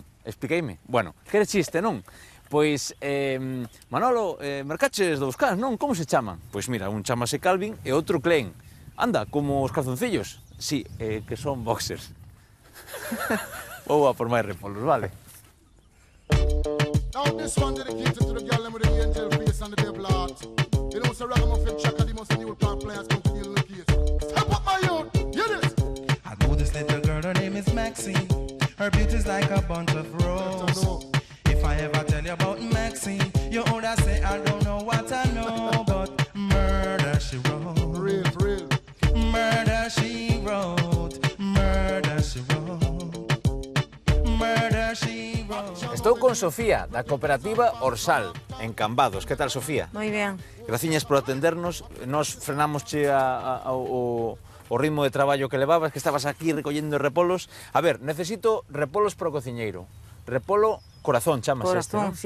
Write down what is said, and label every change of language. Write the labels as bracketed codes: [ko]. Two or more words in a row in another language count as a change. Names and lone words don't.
[gl] Expliqueime? Bueno, queres chiste, non? Pois, Manolo, mercaches dous cans, non? Como se chaman? Pois mira, un chamase Calvin e outro Klein. Anda, como os calzoncillos. Sí, que son boxers. Vou a por máis repolos, vale? [en] Now this one dedicated to the girl with the angel face and the devil heart. You know, so ragamuffin chaka, the most new part players come to deal with the case. Step up, my youth, hear this. I know this little girl, her name is Maxine. Her beauty's like a bunch of roses. If I ever tell you about Maxine, you would say I don't know what I know, but murder she wrote. Real, real. Murder she wrote. Murder she wrote. Murder she wrote. [gl] Estou con Sofía, da cooperativa Orsal, en Cambados. Que tal, Sofía? Moi ben. Graciñas por atendernos. Nos frenamosche o ritmo de traballo que levabas, que estabas aquí recollendo repolos. A ver, necesito repolos para o cociñeiro. Repolo corazón, chamase este, non?